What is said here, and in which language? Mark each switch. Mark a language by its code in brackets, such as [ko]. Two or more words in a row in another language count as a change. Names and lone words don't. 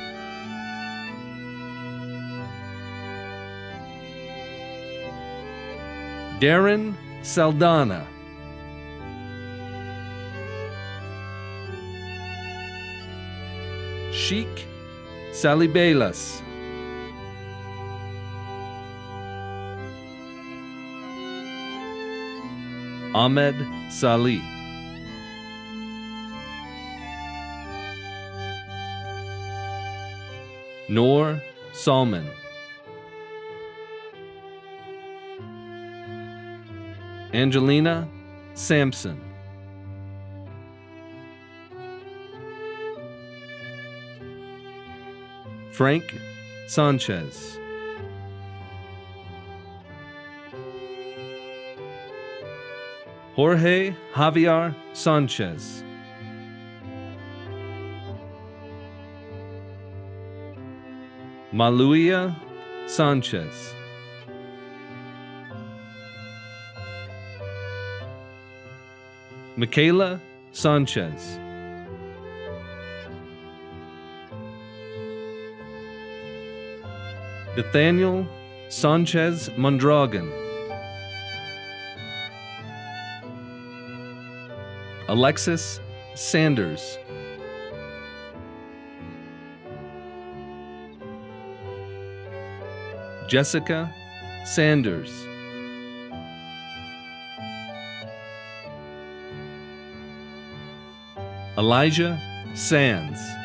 [en] Darren Saldana. Sheik Salibelas. Ahmed Salih. Noor Salman. Angelina Sampson. Frank Sanchez. Jorge Javier Sanchez. Maluia Sanchez. Michaela Sanchez. Nathaniel Sanchez Mondragon. Alexis Sanders. Jessica Sanders. Elijah Sands.